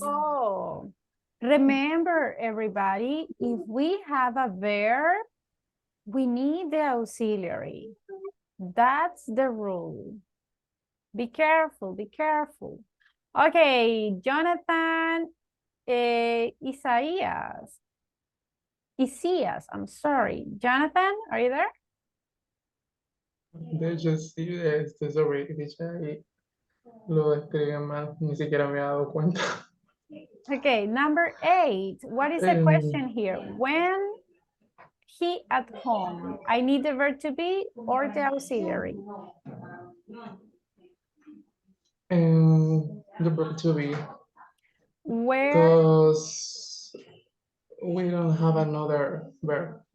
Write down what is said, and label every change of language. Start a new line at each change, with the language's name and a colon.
English: Oh, remember everybody, if we have a verb, we need the auxiliary. That's the rule. Be careful, be careful. Okay, Jonathan, Isaías, I'm sorry. Jonathan, are you there?
Spanish: De hecho, sí, estoy sobre que ahí lo escribí mal, ni siquiera me he dado cuenta.
English: Okay, number 8. What is the question here? When he at home? I need the verb to be or the auxiliary? And the verb to be, Where? because we don't have another verb.